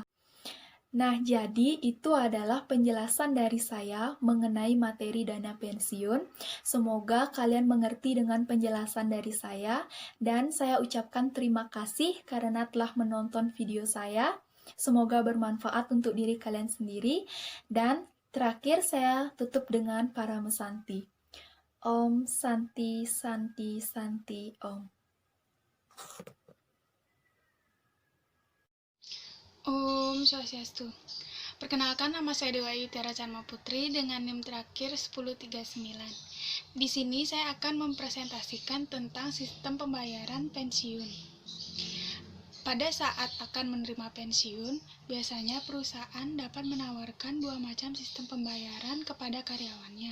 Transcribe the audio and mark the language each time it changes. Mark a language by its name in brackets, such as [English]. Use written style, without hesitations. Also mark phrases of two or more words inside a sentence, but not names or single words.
[Indonesian] Nah, jadi itu adalah penjelasan dari saya mengenai materi dana pensiun. Semoga kalian mengerti dengan penjelasan dari saya, dan saya ucapkan terima kasih karena telah menonton video saya. Semoga bermanfaat untuk diri kalian sendiri, dan terakhir saya tutup dengan Parama Santi. [Sanskrit] Om Santi Santi Santi Om. Om Swastiastu. [Indonesian] Perkenalkan, nama saya Dewa Ayu Tiara Charma Putri dengan NIM terakhir 1039. Di sini saya akan mempresentasikan tentang sistem pembayaran pensiun. Pada saat akan menerima pensiun, biasanya perusahaan dapat menawarkan dua macam sistem pembayaran kepada karyawannya.